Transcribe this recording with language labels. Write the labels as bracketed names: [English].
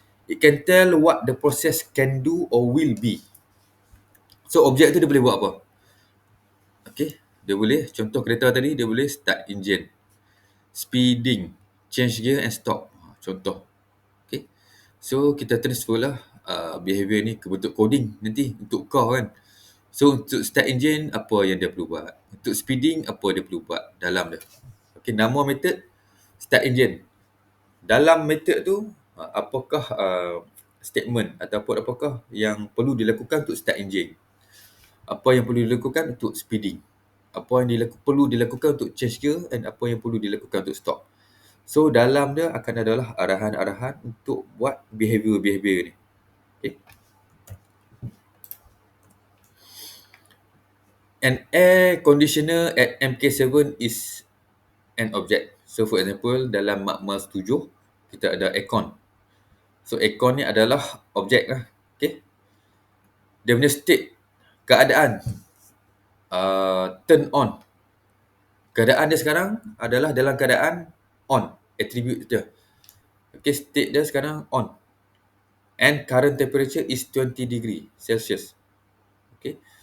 [English] It can tell what the process can do or will be. [Malay] So objek tu dia boleh buat apa? Okay, dia boleh, contoh kereta tadi dia boleh start engine, speeding, change gear and stop. Contoh. Okay, so kita transfer lah behavior ni ke bentuk coding nanti untuk car kan. So untuk start engine apa yang dia perlu buat, untuk speeding apa dia perlu buat dalam dia. Okay, nama method start engine. Dalam method tu apakah statement ataupun apakah yang perlu dilakukan untuk start engine, apa yang perlu dilakukan untuk speeding, apa yang perlu dilakukan untuk change gear dan apa yang perlu dilakukan untuk stop. So dalam dia akan adalah arahan-arahan untuk buat behavior-behavior ni. Okay. [English] An air conditioner at MK7 is an object. [Malay] So for example dalam Makmal 7 kita ada aircon. So aircon ni adalah objek lah. Okay. Dia punya state, keadaan turn on. Keadaan dia sekarang adalah dalam keadaan on. [English] Attribute dia. Okay, [Malay] state dia sekarang on. [English] And current temperature is 20 degree Celsius. Okay.